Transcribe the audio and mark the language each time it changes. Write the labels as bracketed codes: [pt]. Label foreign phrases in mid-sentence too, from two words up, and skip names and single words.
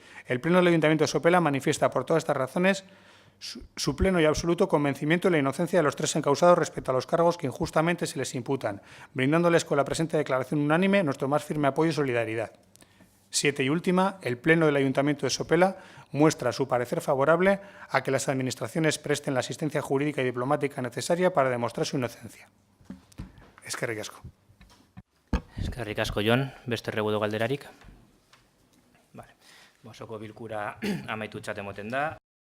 [es] El Pleno del Ayuntamiento de Sopela manifiesta por todas estas razones su pleno y absoluto convencimiento de la inocencia de los 3 encausados respecto a los cargos que injustamente se les imputan, brindándoles con la presente declaración unánime nuestro más firme apoyo y solidaridad. 7. Y última, el Pleno del Ayuntamiento de Sopela muestra su parecer favorable a que las administraciones presten la asistencia jurídica y diplomática necesaria para demostrar su inocencia. [eu] Eskerrik asko. Eskerrik asko, Jon. Beste erregudo galderarik? Vale. Osoko bilkura amaitutzat emoten da.